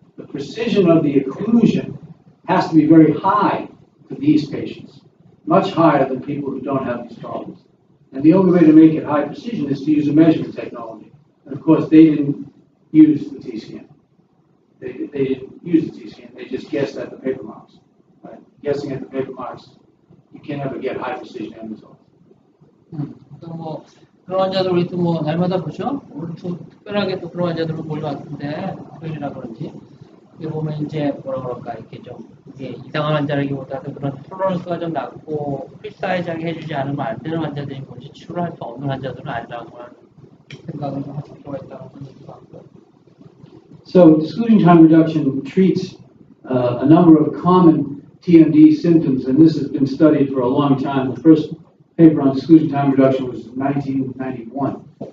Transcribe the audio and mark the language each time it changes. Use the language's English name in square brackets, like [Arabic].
[English] The precision of the occlusion has to be very high for these patients, much higher than people who don't have these problems. And the only way to make it high precision is to use a measurement technology. And of course, they didn't use the T-scan. They didn't use the T-scan. They just guessed at the paper marks. Right? Guessing at the paper marks, you can't ever get high precision end results. [Korean] 또 그런 환자들 우리도 날마다 보죠. 오늘 좀 특별하게 또 그런 환자들을 몰려왔는데 토요일이라 그런지 여기 보면 이제 뭐라 그럴까 이렇게 좀 이게 이상한 환자라기보다는 그런 톨러런스가 좀 낮고 프리사이즈하게 해주지 않으면 안 되는 환자들이 뭔지 치료를 할 수 없는 환자들은 아니라고 하는 생각을 좀 하실 필요가 있다고 보는 것 같고요. [English] So exclusion time reduction treats a number of common TMD symptoms, and this has been studied for a long time. The first paper on exclusion time reduction was 1991.